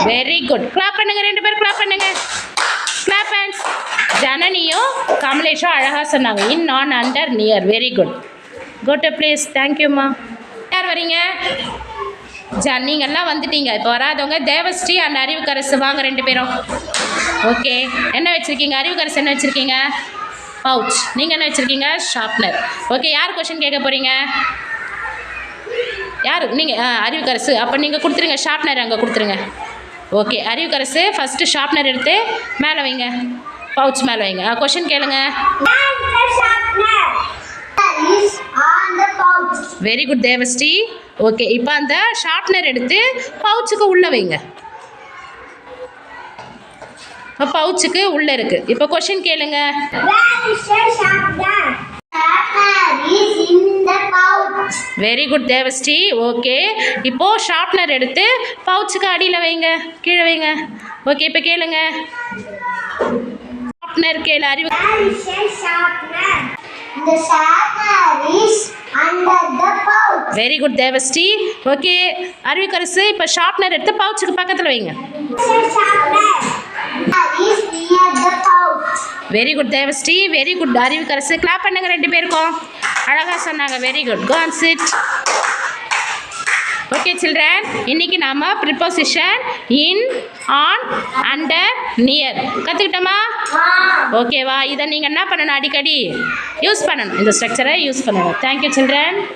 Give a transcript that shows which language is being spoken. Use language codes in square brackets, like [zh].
[en] very good [ta] clap பண்ணுங்க ரெண்டு பேரும் கிளாப் பண்ணுங்க [en] clap hands [ta] ஜனனியும் கமலேஷும் அழகாக சொன்னாங்க [en] in on under near very good go to please தேங்க்யூம்மா [ta] யார் வரீங்க நீங்கள்லாம் வந்துட்டீங்க இப்போ வராதவங்க தேவஸ்ரீ அண்ட் அறிவுக்கரசு வாங்க ரெண்டு பேரும் ஓகே என்ன வச்சுருக்கீங்க அறிவுக்கரசு என்ன வச்சுருக்கீங்க பவுச் நீங்கள் என்ன வச்சுருக்கீங்க ஷார்ப்னர் ஓகே யார் கொஷின் கேட்க போகிறீங்க யார் நீங்கள் அறிவுக்கரசு அப்போ நீங்கள் கொடுத்துருங்க ஷார்ப்னர் அங்கே கொடுத்துருங்க ஓகே அறிவுக்கரசு ஃபஸ்ட்டு ஷார்ப்னர் எடுத்து மேலே வைங்க பவுச் மேலே வைங்க கொஷின் கேளுங்க [en] And the sharpener is on the pouch. [ta] Very good Devasri okay இப்போ அந்த ஷார்ப்னர் எடுத்து பவுச்சுக்கு உள்ளே வைங்க இப்போ பவுச்சுக்கு உள்ளே இருக்குது இப்போ கொஷின் கேளுங்க [en] Where is the sharpener? Sharpener is in the pouch. [ta] Very good Devasri okay இப்போது ஷார்ப்னர் எடுத்து பவுச்சுக்கு அடியில் வைங்க கீழே வைங்க ஓகே இப்போ கேளுங்க ஷார்ப்னர் கேளு அறிவு [en] Where is the sharpener? The sharpener is under the pouch. [ta] Very good Devasri okay Arivukkarasu இப்போ ஷார்ப்னர் எடுத்து பவுச்சுக்கு பக்கத்தில் வைங்க [en] The sharpener is near the pouch. Very good Devashree very good Arivukkarasu clap பண்ணுங்க ரெண்டு பேருக்கும் அழகாக சொன்னாங்க very good go and sit okay children [ta] இன்னைக்கு நாம preposition in on under near கற்றுக்கிட்டோமா ஓகேவா இதை நீங்கள் என்ன பண்ணணும் அடிக்கடி யூஸ் பண்ணணும் இந்த ஸ்ட்ரக்சரை யூஸ் பண்ணணும் [en] thank you children